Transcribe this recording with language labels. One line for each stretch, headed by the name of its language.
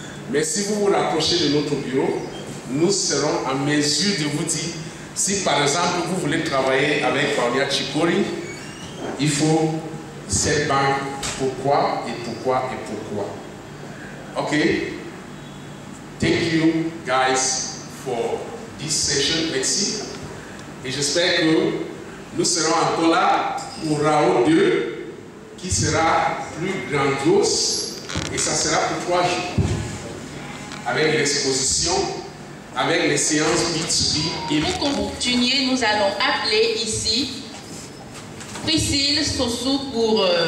French: Mais si vous vous rapprochez de notre bureau, nous serons en mesure de vous dire si par exemple vous voulez travailler avec Paulia Chikori, il faut cette banque, pourquoi et pourquoi et pourquoi. Ok?
English: Thank you guys for this session.
French: Merci. Et j'espère que nous serons encore là pour Rao 2 qui sera plus grandiose et ça sera pour 3 jours avec l'exposition, avec les séances B2B. Et pour continuer, nous allons appeler ici Priscille Sossou pour